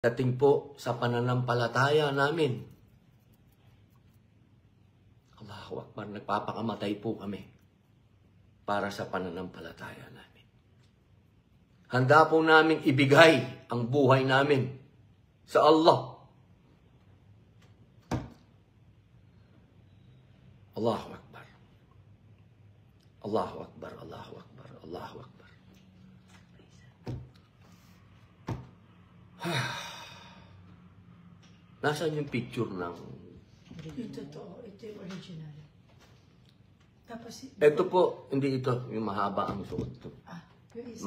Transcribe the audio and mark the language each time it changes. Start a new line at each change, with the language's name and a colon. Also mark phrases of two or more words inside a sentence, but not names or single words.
Filipino: Dating po sa pananampalataya namin.
Arabic: Allahu Akbar,
Filipino: nagpapakamatay po kami para sa pananampalataya namin. Handa po namin ibigay ang buhay namin sa Allah.
Arabic: Allahu Akbar. Allahu Akbar, Allahu Akbar, Allahu Akbar.
Filipino: Nasaan yung picture ng... Ito to, ito yung original. Tapos, Ito po, hindi ito, yung mahaba ang suot. yung isa.